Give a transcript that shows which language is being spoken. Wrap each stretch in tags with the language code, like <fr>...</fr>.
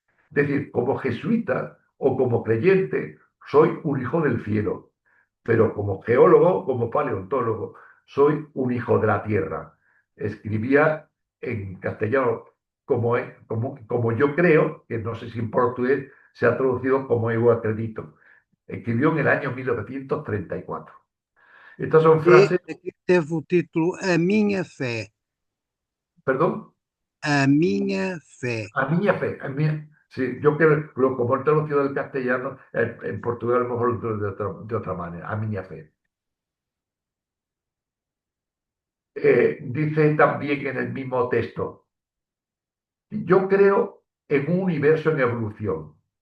<es>Es decir, como jesuita o como creyente, soy un hijo del cielo, pero como geólogo, como paleontólogo, soy un hijo de la tierra. Escribía en castellano como yo creo, que no sé si en portugués se ha traducido como yo acredito. Escribió en el año 1934. Estas son</es> <pt>E</pt> <es>frases,</es> <pt>aqui teve o título A Minha Fé.</pt> <es>perdón,</es> <pt>A Minha Fé.</pt> <es>a mi fe, sí, yo creo, como he traducido del castellano, en portugués a lo mejor lo traducido de otra manera, a mi fe. Dice también en el mismo texto, yo creo en un universo en evolución.</es>